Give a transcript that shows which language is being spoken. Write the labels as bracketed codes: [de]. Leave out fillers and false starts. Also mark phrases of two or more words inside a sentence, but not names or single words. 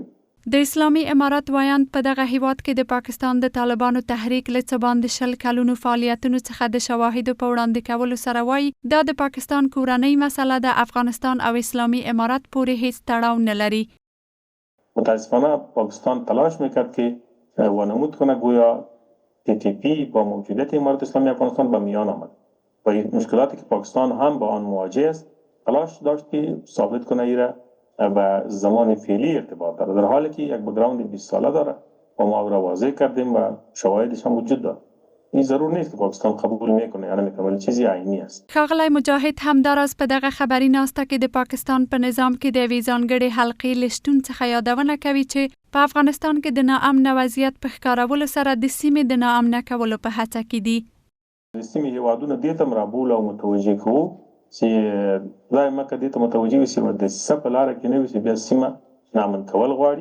[ps] د اسلامي امارت ویاند په دغه هیواد کې د پاکستان د طالبانو تحریک له څه باندې 10 کلونو فعالیتونو څخه د شواهدو په وړاندې کولو سره وایي دا د پاکستان کورنۍ مسله د افغانستان او اسلامي امارت پورې هیڅ تړاو نه لري. [fa] متاسفانه پاکستان تلاش میکرد که وانمود کنه گویا TTP با موجودیت امارت اسلامی افغانستان به میان آمد و مشکلاتی که پاکستان هم با آن مواجه است تلاش داشت که ثابت کنه ایره به زمان فعلی ارتباط داره، در حالی که یک بک‌گراند 20 ساله داره و ما او را واضح کردیم و شواهدش هم وجود داره. این ضرور نیست که پاکستان قبول میکنه یا نمیکنه، ولی چیزی عینی است. [ps] ښاغلی مجاهد همداراز په دغه خبري ناسته کې د پاکستان په نظام کې د یوې ځانګړې حلقې له شتون څخه یادونه کوي چې په افغانستان کې د ناامنه وضعیت په ښکارولو سره د سیمې د ناامنه کولو په هڅه کې دي. د سیمې هیوادونه دې ته رابول او متوجه کوو چې دایمه که دې ته متوجه وي چې د دسیسه په لاره کې نه وي چې بیا سیمه نامن کول غواړي.